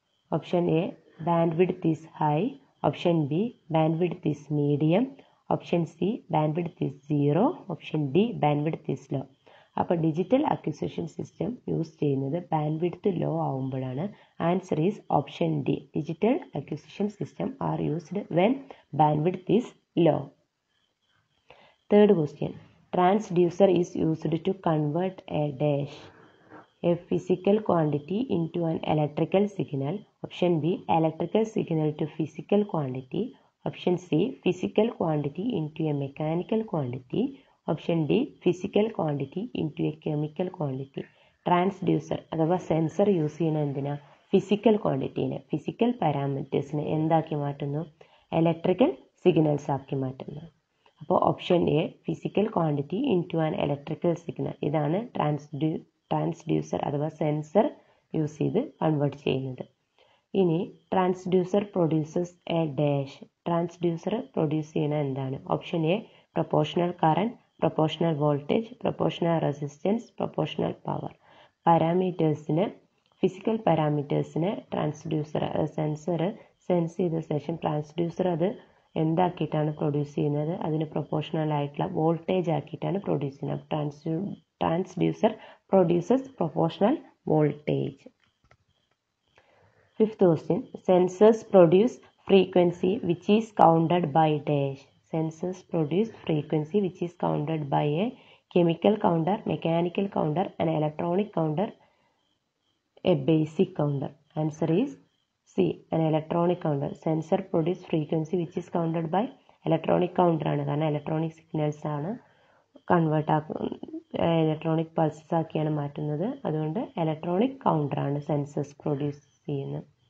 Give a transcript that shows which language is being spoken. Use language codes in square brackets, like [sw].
[en] Option A bandwidth is high, option B bandwidth is medium, option C bandwidth is 0, option D bandwidth is low. [ml] അപ്പോൾ digital acquisition system use ചെയ്യുന്നത് band width law ആവുമ്പോഴാണ്. [en] Answer is option D. Digital acquisition system are used when bandwidth is low. Third question, transducer is used to convert a dash, a physical quantity into an electrical signal. Option B, electrical signal to physical quantity. Option C, physical quantity into a mechanical quantity. Option D, physical quantity into a chemical quantity. [ml] Transducer അഥവാ sensor use ചെയ്യുന്ന എന്തിനാ, physical ക്വാണ്ടിറ്റീനെ, physical പാരാമീറ്റേഴ്സിനെ എന്താക്കി മാറ്റുന്നു, electrical signals ആക്കി മാറ്റുന്നു. അപ്പോൾ [en] option A physical quantity into an electrical signal, [ml] ഇതാണ് transducer അഥവാ സെൻസർ യൂസ് ചെയ്ത് കൺവേർട്ട് ചെയ്യുന്നത്. ഇനി [en] Transducer produces a dash. [ml] Transducer produce ചെയ്യുന്നത് എന്താണ്? [en] Option A proportional current, proportional voltage, proportional resistance, proportional power. [ml] പാരാമീറ്റേഴ്സിന്, physical പാരാമീറ്റേഴ്സിന് transducer sensor sense ചെയ്ത ശേഷം transducer അത് എന്താക്കിയിട്ടാണ് പ്രൊഡ്യൂസ് ചെയ്യുന്നത്, അതിന് പ്രൊപ്പോർഷണൽ ആയിട്ടുള്ള വോൾട്ടേജ് ആക്കിയിട്ടാണ് പ്രൊഡ്യൂസ് ചെയ്യുന്നത്. [en] Transducer produces proportional voltage. Fifth question, sensors produce frequency which is counted by dash. Sensors produce frequency which is counted by a chemical counter, mechanical counter, an electronic counter, a basic counter. Answer is C, an electronic counter. Sensor produce frequency which is counted by electronic counter [ml] ആണ്, കാരണം electronic signals ആണ് convert electronic pulses ആക്കിയാണ് മാറ്റുന്നത്. അതുകൊണ്ട് electronic counter ആണ് sensors produce ചെയ്യുന്നത്.